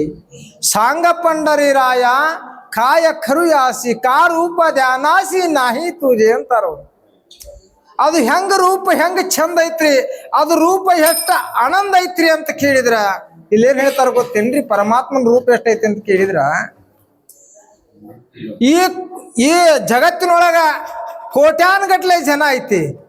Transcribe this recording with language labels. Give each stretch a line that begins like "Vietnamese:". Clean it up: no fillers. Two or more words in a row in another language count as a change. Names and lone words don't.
Marathi: सांग पंढरी राया काय खरुयासी, का रूप ಧ್ಯಾನಾಸಿ नाही तुझे ಅಂತಾರೋ.
Kannada: ಅದು ಹೆಂಗ ರೂಪ ಹೆಂಗ ಚಂದ ಐತ್ರಿ, ಅದು ರೂಪ ಎಷ್ಟ ಆನಂದ ಐತ್ರಿ ಅಂತ ಕೇಳಿದ್ರ ಇಲ್ಲೇನ್ ಹೇಳ್ತಾರ ಗೊತ್ತೇನ್ರಿ? ಪರಮಾತ್ಮನ ರೂಪ ಎಷ್ಟೈತಿ ಅಂತ ಕೇಳಿದ್ರ, ಈ ಜಗತ್ತಿನೊಳಗ ಕೋಟ್ಯಾನ್ಗಟ್ಲೆ ಜನ ಐತಿ.